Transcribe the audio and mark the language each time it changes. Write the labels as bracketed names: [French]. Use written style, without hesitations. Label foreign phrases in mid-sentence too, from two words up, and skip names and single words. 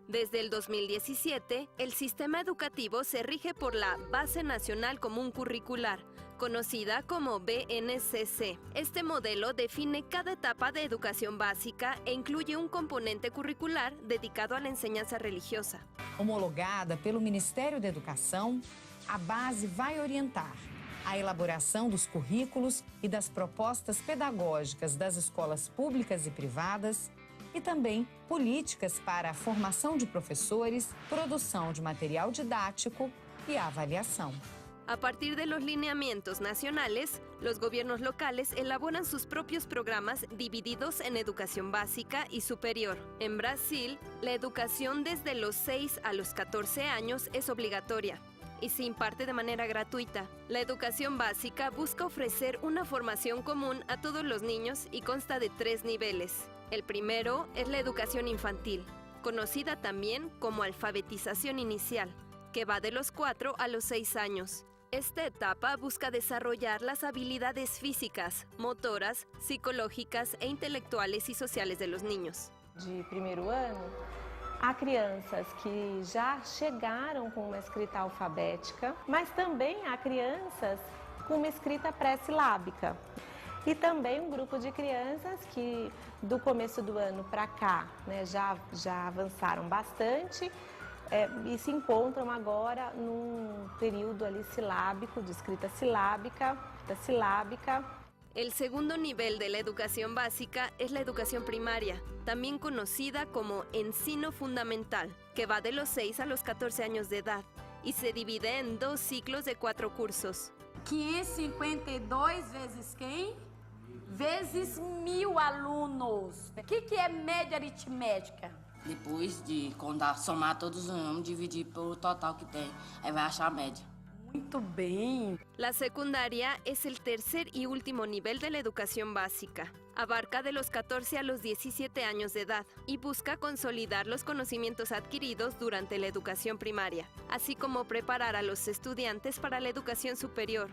[Spanish] Desde el 2017, el sistema educativo se rige por la Base Nacional Común Curricular, conocida como BNCC. Este modelo define cada etapa de educación básica e incluye un componente curricular dedicado a la enseñanza religiosa. [Portuguese] Homologada pelo Ministério da Educação, a base vai orientar a elaboração dos currículos e das propostas pedagógicas das escolas públicas e privadas e também políticas para a formação de professores, produção de material didático e avaliação. [Spanish] A partir de los lineamientos nacionales, los gobiernos locales elaboran sus propios programas divididos en educación básica y superior. En Brasil, la educación desde los 6 a los 14 años es obligatoria y se imparte de manera gratuita. La educación básica busca ofrecer una formación común a todos los niños y consta de 3 niveles. El primero es la educación infantil, conocida también como alfabetización inicial, que va de los 4 a los 6 años. Esta etapa busca desarrollar las habilidades físicas, motoras, psicológicas e intelectuales y sociales de los niños. [Portuguese] De primeiro ano, há crianças que já chegaram com uma escrita alfabética, mas também há crianças com uma escrita pré-silábica. E também um grupo de crianças que do começo do ano para cá, né, já avançaram bastante e se encontram agora num período ali silábico, de escrita silábica, da silábica. [Spanish] El segundo nivel de la educación básica es la educación primaria, también conocida como [Portuguese] ensino fundamental, [Spanish] que va de los 6 a los 14 años de edad y se divide en 2 ciclos de 4 cursos. [Portuguese] 552 vezes quem? Vezes 1000 alunos. O que é média aritmética? Depois de somar todos os números, dividir pelo total que tem, aí vai achar a média. Muito bem. [Spanish] La secundaria es el tercer y último nivel de la educación básica. Abarca de los 14 a los 17 años de edad y busca consolidar los conocimientos adquiridos durante la educación primaria, así como preparar a los estudiantes para la educación superior.